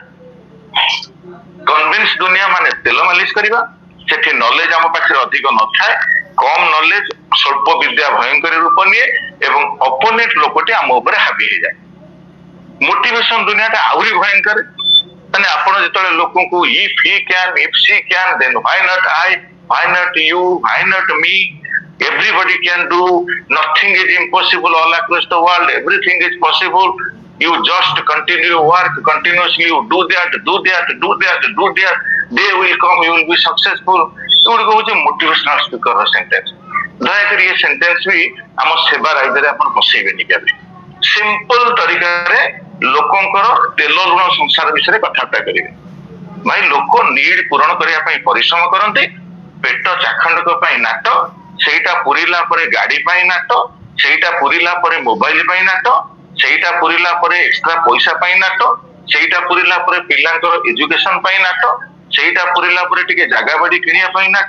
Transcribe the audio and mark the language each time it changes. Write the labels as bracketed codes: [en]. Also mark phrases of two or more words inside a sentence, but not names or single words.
[or] କନଭିନ୍ସ ଦୁନିଆ ମାନେ ତେଲ ମାଲିସ କରିବା, ସେଠି ନଲେଜ ଆମ ପାଖରେ ଅଧିକ ନଥାଏ, କମ ନଲେଜ, ସ୍ୱଳ୍ପ ବିଦ୍ୟା ଭୟଙ୍କରୀ ରୂପ ନିଏ ଏବଂ ଅପୋନେଣ୍ଟ ଲୋକଟି ଆମ ଉପରେ ହାବି ହେଇଯାଏ। ମୋଟିଭେସନ ଦୁନିଆଟା ଆହୁରି ଭୟଙ୍କର। ମାନେ ଆପଣ ଯେତେବେଳେ ଲୋକଙ୍କୁ [en] if he can, if she can, then why not I, why not you, why not me, everybody can do, nothing is impossible all across the world, everything is possible, you just continue your work continuously, you do that, day will come, you will be successful. [or] ଏଗୁଡିକ ହଉଛି [en] motivational speaker sentence. [or] ଦୟାକରି ଏ ସେଣ୍ଟେନ୍ସ ବି ଆମ ସେବା ରାଇଜରେ ଆପଣ ବସେଇବେନି କେବେ। ସିମ୍ପଲ ତରିକାରେ ଲୋକଙ୍କର ତେଲ ଲୁଣ ସଂସାର ବିଷୟରେ କଥାବାର୍ତ୍ତା କରିବେ। ଭାଇ ଲୋକ ନିଡ୍ ପୂରଣ କରିବା ପାଇଁ ପରିଶ୍ରମ କରନ୍ତି, ପେଟ ଚାଖଣ୍ଡକ ପାଇଁ ନାଟ, ସେଇଟା ପୁରିଲା ପରେ ଗାଡି ପାଇଁ ନାଟ, ସେଇଟା ପୁରିଲା ପରେ ମୋବାଇଲ ପାଇଁ ନାଟ, ସେଇଟା ପୁରିଲା ପରେ ଏକ୍ସଟ୍ରା ପଇସା ପାଇଁ ନାଟ, ସେଇଟା ପୁରିଲା ପରେ ପିଲାଙ୍କର ଏଜୁକେସନ ପାଇଁ ନାଟ, ସେଇଟା ପୁରିଲା ପରେ ଟିକେ ଜାଗା ବାଡି କିଣିବା ପାଇଁ ନାଟ।